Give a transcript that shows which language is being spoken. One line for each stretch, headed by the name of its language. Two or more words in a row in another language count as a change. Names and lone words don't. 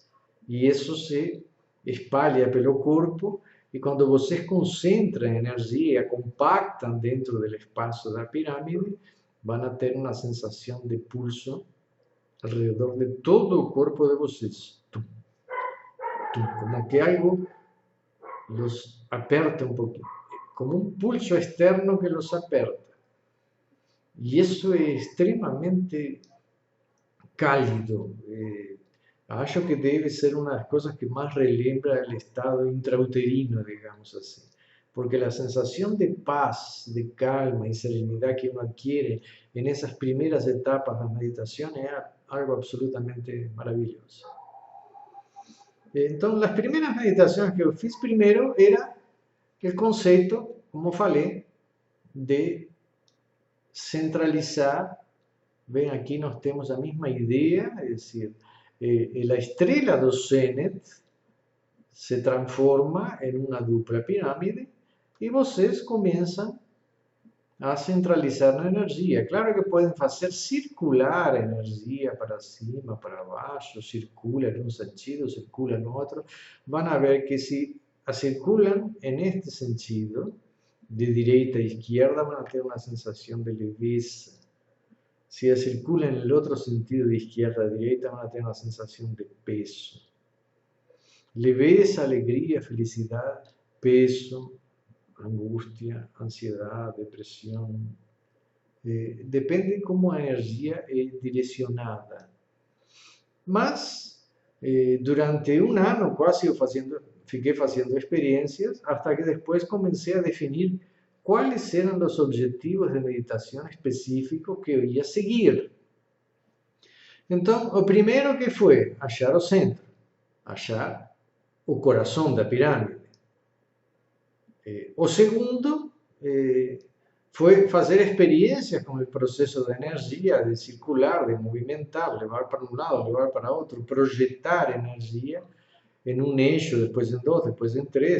Portuguese: E isso se espalha pelo corpo, e quando vocês concentram energia, compactam dentro do espaço da pirâmide, vão ter uma sensação de pulso ao redor de todo o corpo de vocês. Tum, tum, como que algo los aperta um pouquinho. Como um pulso externo que los aperta. E isso é extremamente cálido. Acho que
Spanish: debe ser una de las cosas que más relembra el estado intrauterino, digamos así. Porque la sensación de paz, de calma y serenidad que uno adquiere en esas primeras etapas de la meditación es algo absolutamente maravilloso. Entonces, las primeras meditaciones que yo fiz primero era el concepto, como falei, de centralizar. Ven, aquí
Portuguese: nós temos a mesma ideia, é decir, a estrela do Zenit se transforma em uma dupla pirâmide e vocês começam a centralizar na energia. Claro que podem fazer circular a energia para cima, para baixo, circula em um sentido, circula no outro. Vão ver que se a circulam
Spanish: en este sentido,
Portuguese: de direita a izquierda, van a ter uma sensação de leveza.
Spanish: Si circula en el otro sentido de izquierda a derecha, van a tener una sensación de peso. Leveza, alegría, felicidad, peso, angustia, ansiedad, depresión. Depende cómo la energía es direccionada. Mas, durante un año casi fiquei haciendo experiencias, hasta que después comencé a definir cuáles eran los objetivos de meditación específicos que yo ia seguir.
Portuguese: Então, o primeiro que foi achar o centro, achar o coração da pirâmide. O segundo foi fazer experiências com o processo da energia, de circular, de movimentar, levar para um lado, levar para outro, projetar energia em um eixo, depois em dois, depois em três.